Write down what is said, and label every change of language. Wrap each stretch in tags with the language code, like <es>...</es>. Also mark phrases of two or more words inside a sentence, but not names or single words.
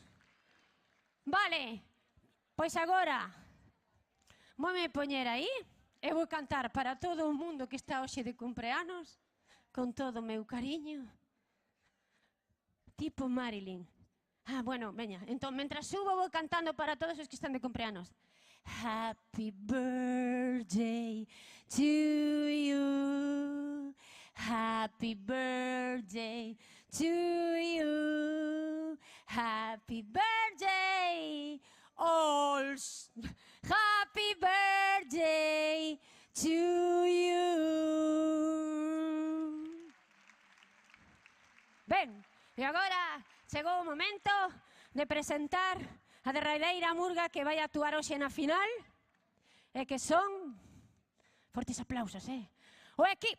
<gl>Vale, pois agora voume poñer aí. Eu vou cantar para todo o mundo que está hoxe de cumpleanos, con todo o meu cariño, tipo Marilyn. Bueno, veña, entón, mentras subo, vou cantando para todos os que están de cumpleanos.</gl> <en>Happy birthday to you, happy birthday to you, happy birthday, happy birthday to you.</en> <gl>Ben, e agora chegou o momento de presentar a derradeira murga que vai actuar hoxe na final e que son... Fortes aplausos, o equipo...</gl>